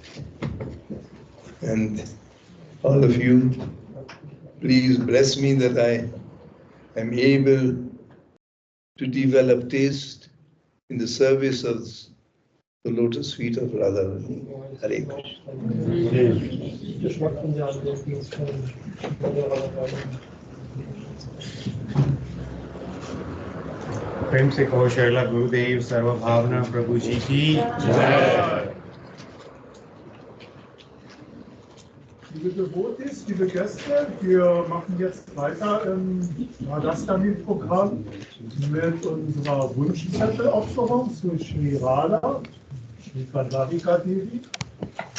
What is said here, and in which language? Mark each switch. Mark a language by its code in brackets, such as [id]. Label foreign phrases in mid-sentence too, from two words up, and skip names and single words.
[en] And all of you, please bless me that I am able to develop taste in the service of the lotus feet of Radharani. Hare Krishna. [hi] प्रेम से कहो श्रीला गुरुदेव सर्वभावना प्रभु जी की जय। [de] Liebe Devotis, liebe Gäste, wir machen jetzt weiter im RADHASTAMI-Programm mit unserer Wunschzettelopferung zu Śrīla, Śrī Devi.